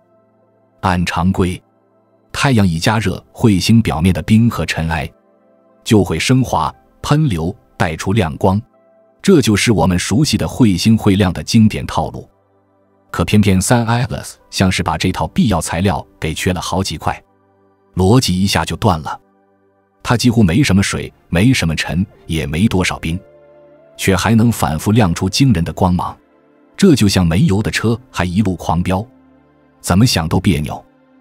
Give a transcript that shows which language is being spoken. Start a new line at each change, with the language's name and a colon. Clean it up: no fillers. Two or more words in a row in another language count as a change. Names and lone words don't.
Chinese: 按常規，太陽一加熱彗星表面的冰和塵埃，就會升華噴流，帶出亮光，這就是我們熟悉的彗星會亮的經典套路。可偏偏 3I Atlas 像是把這套必要材料給缺了好幾塊，邏輯一下就斷了。它幾乎沒什麼水，沒什麼塵，也沒多少冰，卻還能反復亮出驚人的光芒，這就像沒油的車還一路狂飆，怎麼想都別扭。